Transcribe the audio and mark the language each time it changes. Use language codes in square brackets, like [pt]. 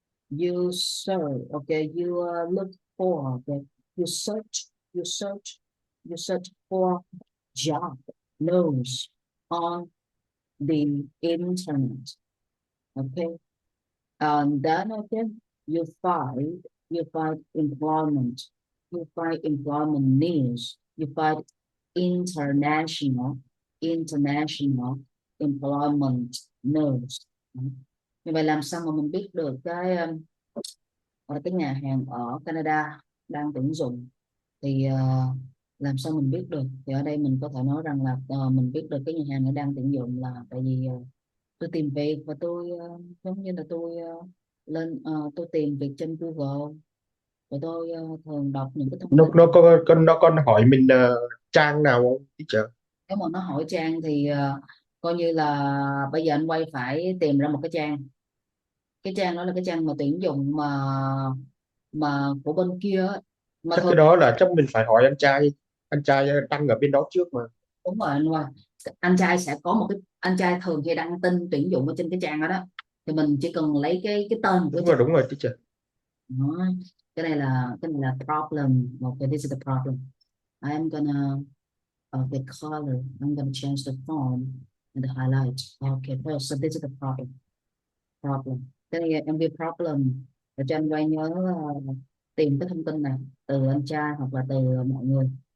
[en] You search, okay, you look for, okay, you search, you search, you search for job news on the internet, okay, and then okay, you find employment, you find employment news, you find international international employment news. [vi] Như vậy làm sao mà mình biết được cái nhà hàng ở Canada đang tuyển dụng thì làm sao mình biết được? Thì ở đây mình có thể nói rằng là mình biết được cái nhà hàng nó đang tuyển dụng là tại vì tôi tìm việc và tôi giống như là tôi tôi tìm việc trên Google và tôi thường đọc những cái thông tin. Nó có hỏi mình trang nào không teacher? Nếu mà nó hỏi trang thì coi như là bây giờ anh quay phải tìm ra một cái trang đó là cái trang mà tuyển dụng mà của bên kia á. Mà Chắc thường cái đó là chắc mình phải hỏi anh trai đăng ở bên đó trước mà. đúng rồi anh Hoa, anh trai sẽ có một cái anh trai thường hay đăng tin tuyển dụng ở trên cái trang đó đó, thì mình chỉ cần lấy cái tên của trang Đúng rồi teacher. đó. Cái này là problem. [en] Okay, this is the problem. I'm gonna the color. I'm gonna change the font and the highlight. Okay, well, so this is the problem. [vi] Cái này em ghi problem để cho anh quay nhớ tìm cái thông tin này từ anh trai hoặc là từ mọi người.